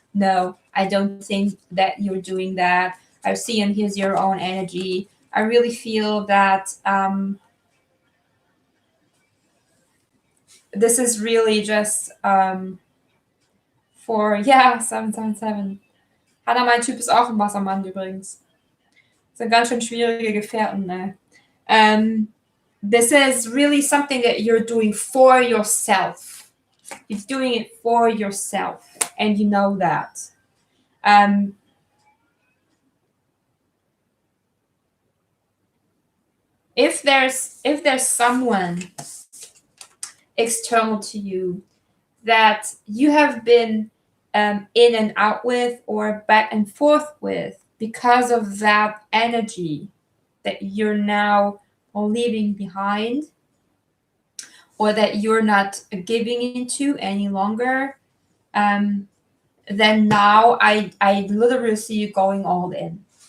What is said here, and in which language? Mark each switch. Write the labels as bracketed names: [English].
[English] No, I don't think that you're doing that. I see, and here's your own energy. I really feel that this is really just for, ja, 777. [German] Hanna, mein Typ ist auch ein Wassermann übrigens. Sind ganz schön schwierige Gefährten, ne? [English] This is really something that you're doing for yourself. You're doing it for yourself, and you know that. If there's someone external to you that you have been in and out with, or back and forth with, because of that energy that you're now leaving behind, or that you're not giving into any longer, then now I literally see you going all in.